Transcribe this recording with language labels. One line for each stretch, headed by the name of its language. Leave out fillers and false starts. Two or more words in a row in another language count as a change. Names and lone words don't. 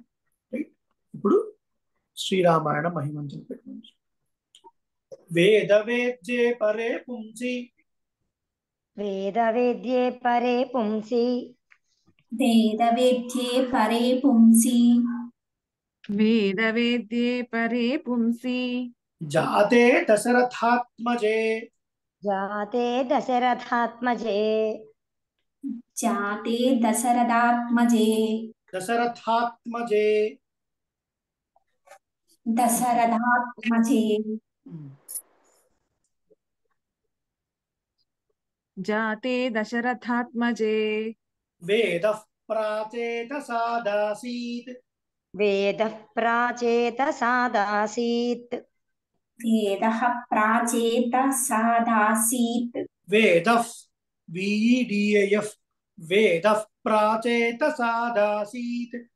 Telugu: రైట్, ఇప్పుడు శ్రీరామాయణ మహిమంతులు పెట్టుకోండి.
Sanskrit: वेद वेद्ये परे पुंसि वेद वेद्ये परे पुंसि वेदवेद्ये परे पुंसि वेदवेद्ये परे पुंसि जाते दशरथात्मजे जाते दशरथात्मजे जाते दशरथात्मजे దశరథాత్మజే దశరథాత్మజే जाते दशरथात्मजे वेद प्राचेतसादासीत् वेदः प्राचेतसादासीत् वेदः प्राचेतसादासीत् वेद विईडिएफ् वेद प्राचेतसादासीत्